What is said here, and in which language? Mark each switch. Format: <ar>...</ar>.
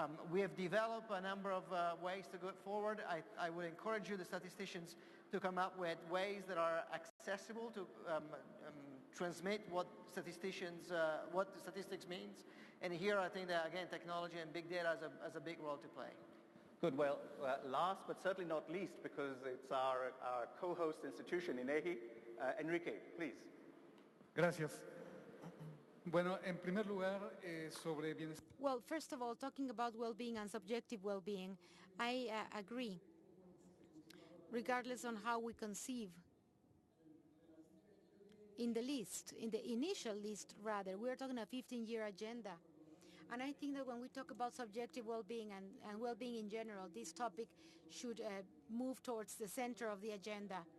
<en>We have developed a number of ways to go forward. I would encourage you, the statisticians, to come up with ways that are accessible to transmit what statistics means. And here I think that, again, technology and big data has a big role to play. Good. Well, last but certainly not least, because it's our co-host institution, INEGI, Enrique, please.</en> <es>Gracias. Bueno, en primer lugar, sobre bienestar.</es> <en>Well, first of all, talking about well-being and subjective well-being, I agree. Regardless on how we conceive in the list, in the initial list rather, we're talking a 15-year agenda. And I think that when we talk about subjective well-being and well-being in general, this topic should move towards the center of the agenda.</en>